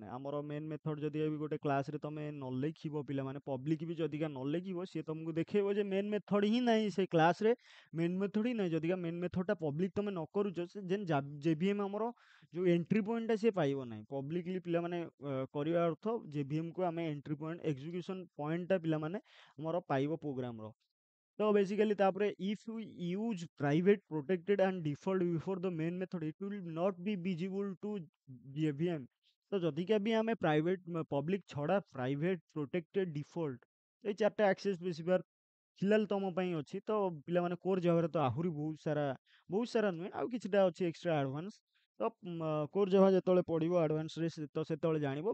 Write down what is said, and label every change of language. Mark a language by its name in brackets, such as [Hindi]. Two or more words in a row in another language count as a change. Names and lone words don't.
[Odia] ଆମର [English] main method [Odia] ଯଦି ବି ଗୋଟେ କ୍ଲାସରେ ତମେ ନ ଲେଖିବ ପିଲାମାନେ, ପବ୍ଲିକ ବି ଯଦିକା ନ ଲେଖିବ ସିଏ ତମକୁ ଦେଖେଇବ ଯେ [English] main method [Odia] ହିଁ ନାହିଁ ସେ କ୍ଲାସରେ, [English] main method [Odia] ହିଁ ନାହିଁ। ଯଦିକା ମେନ୍ ମେଥଡଟା ପବ୍ଲିକ ତମେ ନ କରୁଛ ସେ [English] then JVM [Odia] ଆମର ଯୋଉ ଏଣ୍ଟ୍ରି ପଏଣ୍ଟଟା ସିଏ ପାଇବ ନାହିଁ। ପବ୍ଲିକଲି ପିଲାମାନେ କରିବା ଅର୍ଥ ଜେଭିଏମକୁ ଆମେ [English] entry point [Odia] ଏକ୍ଜିକ୍ୟୁସନ ପଏଣ୍ଟଟା ପିଲାମାନେ ଆମର ପାଇବ ପ୍ରୋଗ୍ରାମର। [English] ତ ବେସିକାଲି ତାପରେ if we use private protected and default before the main method it will not be visible to JVM। [Odia] ତ ଯଦିକା ବି ଆମେ [English] private public [Odia] ଛଡା [English] private protected default [Odia] ଏଇ ଚାରିଟା [English] access specifier [Odia] ଖିଲାଲ ତମ ପାଇଁ ଅଛି। ତ ପିଲାମାନେ କୋର୍ ଜାଭାରେ ତ ଆହୁରି ବହୁତ ସାରା ନୁହେଁ ଆଉ କିଛିଟା ଅଛି [English] extra advance. [Odia] ତ [English] core Java [Odia] ଯେତେବେଳେ ପଢିବ ଆଡଭାନ୍ସରେ ତ ସେତେବେଳେ ଜାଣିବ।